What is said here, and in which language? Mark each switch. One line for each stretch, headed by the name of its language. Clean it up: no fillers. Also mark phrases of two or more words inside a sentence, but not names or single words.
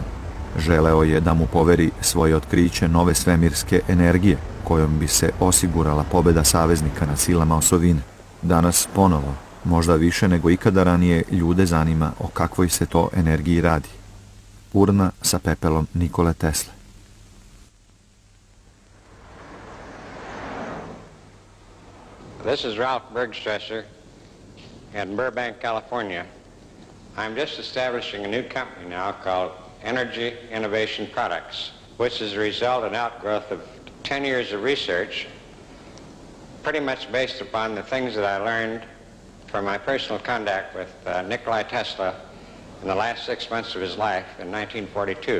Serbian: Želeo je da mu poveri svoje otkriće nove svemirske energije, kojom bi se osigurala pobjeda saveznika nad silama osovine. Danas ponovo, možda više nego ikada ranije, ljude zanima o kakvoj se to energiji radi. Urna sa pepelom Nikole Tesle.
English: This is Ralph Bergstresser in Burbank, California. I'm just establishing a new company now called Energy Innovation Products, which is a result and outgrowth of 10 years of research, pretty much based upon the things that I learned from my personal contact with Nikola Tesla in the last 6 months of his life in 1942.